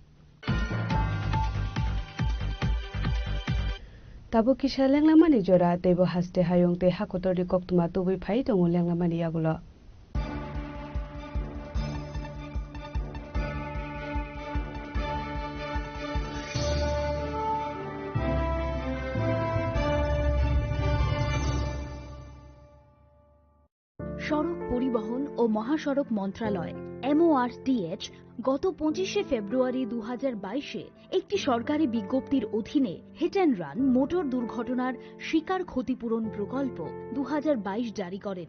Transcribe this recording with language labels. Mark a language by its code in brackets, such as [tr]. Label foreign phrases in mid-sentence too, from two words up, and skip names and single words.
[trp] Tabu kisha lenglamani jora tebo haste hayong te hakotori koktuma tubi phai tongo lenglamani yagulo. [bn] সড়ক পরিবহন ও মহাসড়ক মন্ত্রণালয় MORTH গত 25 ফেব্রুয়ারি 2022-এ একটি সরকারি বিজ্ঞপ্তির অধীনে [en] hit and run [bn] মোটর দুর্ঘটনার শিকার ক্ষতিপূরণ প্রকল্প 2022 জারি করেন।